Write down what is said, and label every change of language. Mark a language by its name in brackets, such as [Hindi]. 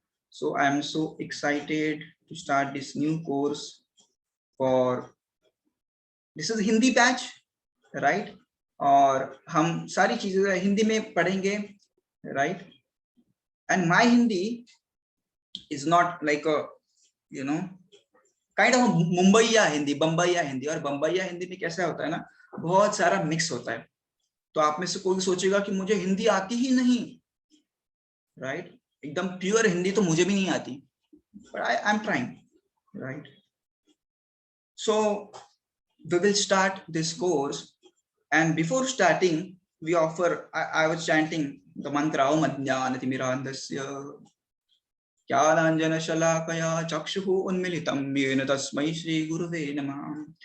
[English] So I am so excited to start this new course for, this is Hindi batch, right? [Hindi] और हम सारी चीजें हिंदी में पढ़ेंगे, right? [English] And my Hindi is not like a, you know, kind of [Hindi] मुंबईया Hindi, बम्बईया हिंदी। और बम्बईया हिंदी में कैसा होता है ना, बहुत सारा मिक्स होता है। तो आप में से कोई सोचेगा कि मुझे हिंदी आती ही नहीं, राइट? एकदम प्योर हिंदी तो मुझे भी नहीं आती, [English] but I am trying, right? So we will start this course, and before starting we offer, I was chanting the mantra [Sanskrit] Om Ajnanatimirandhasya Jnananjanashalakaya Chakshuः Unmilitam Yena Tasmai Shri Guruve Namah.